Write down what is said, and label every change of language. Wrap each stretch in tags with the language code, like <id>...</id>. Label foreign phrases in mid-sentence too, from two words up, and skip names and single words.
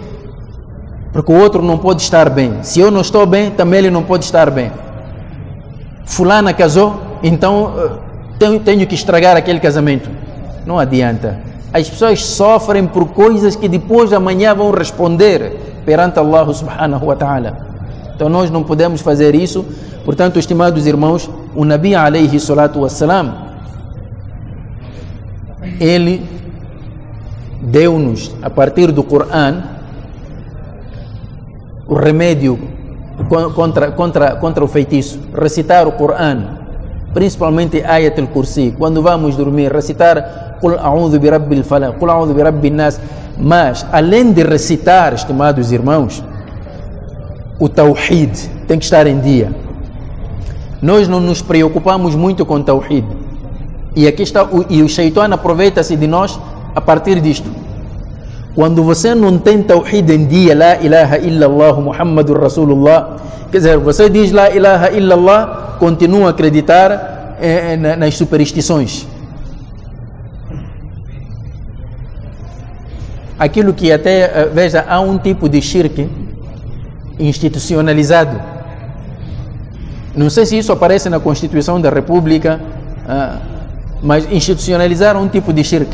<pt>Porque o outro não pode estar bem. Se eu não estou bem, também ele não pode estar bem. Fulana casou, então tenho que estragar aquele casamento. Não adianta. As pessoas sofrem por coisas que depois de amanhã vão responder perante Allah</pt> <ar>سبحانه وتعالى.</ar> <pt>Então nós não podemos fazer isso. Portanto, estimados irmãos, o Nabi</pt> <ar>عليه الصلاة والسلام,</ar> <pt>ele deu-nos, a partir do Corão, o remédio contra o feitiço. Recitar o Corão, principalmente Ayat al-Kursi. Quando vamos dormir, recitar</pt> <ar>قل أعوذ برب الفلق, قل أعوذ برب الناس.</ar> <pt>Mas, além de recitar, estimados irmãos, o Tawhid tem que estar em dia. Nós não nos preocupamos muito com o Tawhid. E aqui está, e o Shaitan aproveita-se de nós a partir disto. Quando você não tem Tawhid em dia,</pt> <ar>لا إله إلا الله محمد رسول الله,</ar> <pt>quer dizer, você diz</pt> <ar>لا إله إلا الله,</ar> <pt>continua a acreditar nas superstições. Aquilo que até, veja, há um tipo de shirk institucionalizado. Não sei se isso aparece na Constituição da República, mas institucionalizaram um tipo de shirk.</pt>